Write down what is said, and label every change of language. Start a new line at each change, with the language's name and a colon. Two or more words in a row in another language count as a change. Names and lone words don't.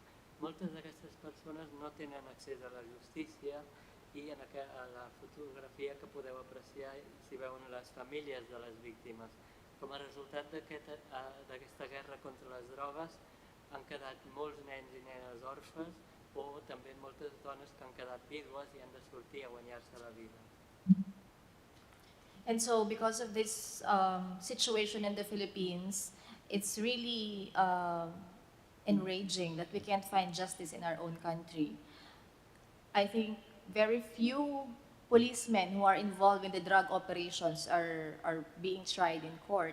Catalan: Moltes d'aquestes persones no tenen accés a la justícia i a la fotografia que podeu apreciar s'hi veuen les famílies de les víctimes. Com a resultat d'aquesta guerra contra les drogues han quedat molts nens i nenes orfes o també moltes dones que han quedat vídues i han de sortir a guanyar-se la vida.
English: And so because of this situation in the Philippines, it's really enraging that we can't find justice in our own country. I think very few policemen who are involved in the drug operations are being tried in court.